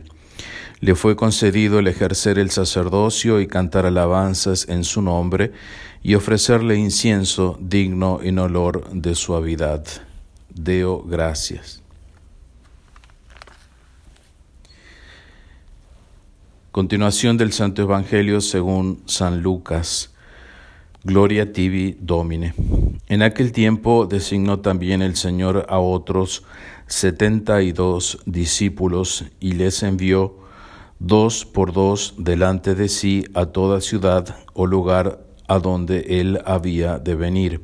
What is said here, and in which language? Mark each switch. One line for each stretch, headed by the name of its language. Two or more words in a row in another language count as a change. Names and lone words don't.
Spanish: Le fue concedido el ejercer el sacerdocio y cantar alabanzas en su nombre y ofrecerle incienso digno en olor de suavidad.
Latin: Deo gracias.
Spanish: Continuación del Santo Evangelio según San Lucas.
Latin: Gloria tibi, Domine.
Spanish: En aquel tiempo designó también el Señor a otros 72 discípulos y les envió 2 por 2 delante de sí a toda ciudad o lugar a donde él había de venir.